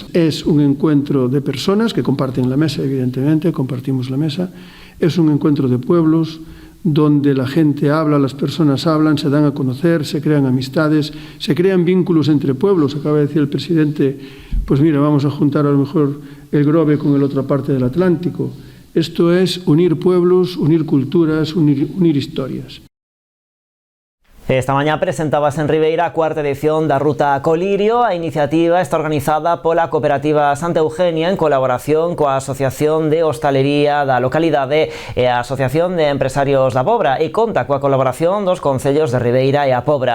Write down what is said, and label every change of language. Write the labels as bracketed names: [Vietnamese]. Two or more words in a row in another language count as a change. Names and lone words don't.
[Spanish] Es un encuentro de personas que comparten la mesa, evidentemente, compartimos la mesa, es un encuentro de pueblos, donde la gente habla, las personas hablan, se dan a conocer, se crean amistades, se crean vínculos entre pueblos. Acaba de decir el presidente, pues mira, vamos a juntar a lo mejor el Grove con la otra parte del Atlántico. Esto es unir pueblos, unir culturas, unir historias. [Galician] Esta mañá presentábase en Ribeira a 4ª edición da Ruta Colirio. A iniciativa está organizada pola Cooperativa Santa Eugenia en colaboración coa Asociación de Hostalería da localidade e a Asociación de Empresarios da Pobra e conta coa colaboración dos concellos de Ribeira e a Pobra.